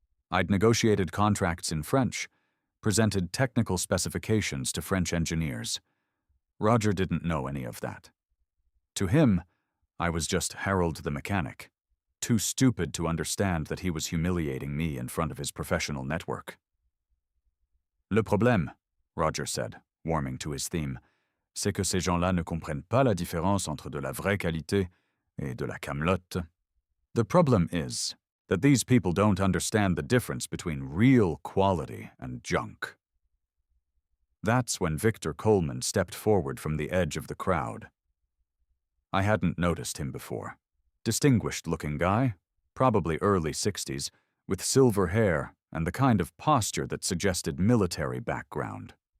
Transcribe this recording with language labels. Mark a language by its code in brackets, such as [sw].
[en] I'd negotiated contracts in French, presented technical specifications to French engineers. Roger didn't know any of that. To him, I was just Harold the mechanic, too stupid to understand that he was humiliating me in front of his professional network. [fr] Le problème, [en] Roger said, warming to his theme, [fr] c'est que ces gens-là ne comprennent pas la différence entre de la vraie qualité et de la camelote. [en] The problem is that these people don't understand the difference between real quality and junk. That's when Victor Coleman stepped forward from the edge of the crowd. I hadn't noticed him before. Distinguished-looking guy, probably early 60s, with silver hair and the kind of posture that suggested military background.